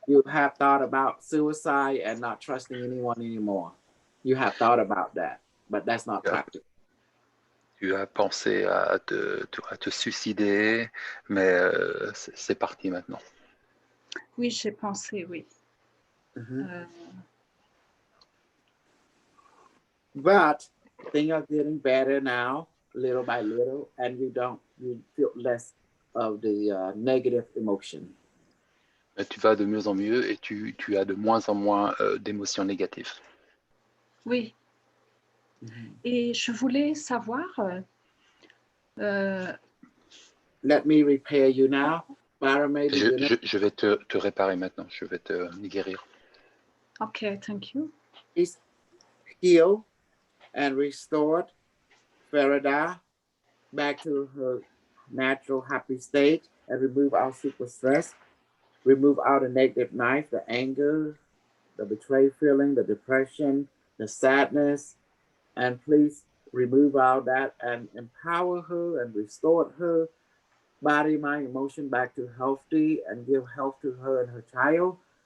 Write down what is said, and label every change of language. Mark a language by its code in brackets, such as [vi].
[en] You have thought about suicide and not trusting anyone anymore. You have thought about that, but that's not practical. [fr] Tu as pensé à te suicider, mais c'est parti maintenant. Oui, j'ai pensé, oui. Mm-hmm. [en] But things are getting better now, little by little, and you feel less of the negative emotion. [fr] Mais tu vas de mieux en mieux et tu as de moins en moins d'émotions négatives. Oui. Mm-hmm. Et je voulais savoir. [en] Let me repair you now. [fr] Je vais te réparer maintenant. Je vais te guérir. [en] Okay, thank you. Please heal and restore Farida back to her natural happy state and remove our super stress. Remove out the negative knife, the anger, the betrayed feeling, the depression, the sadness, and please remove out that and empower her and restore her body, mind, emotion back to healthy and give health to her and her child.